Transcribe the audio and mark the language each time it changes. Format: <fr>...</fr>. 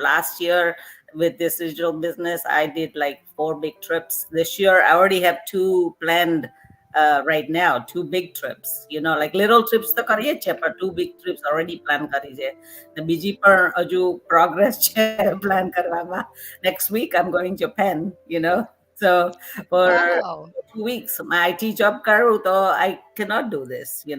<en>Last year with this digital business, I did like 4 big trips. This year I already have 2 planned right now, 2 big trips. like little trips</en> <gu>તો કરીએ છે,</gu> <en>but 2 big trips already plan</en> <gu>કરી છે. ને બીજી પણ હજુ progress છે plan કરવામાં.</gu> <en>Next week I'm going to Japan, so for Wow. 2 weeks my IT job</en> <gu>karu,</gu> <en>so I cannot do this.</en>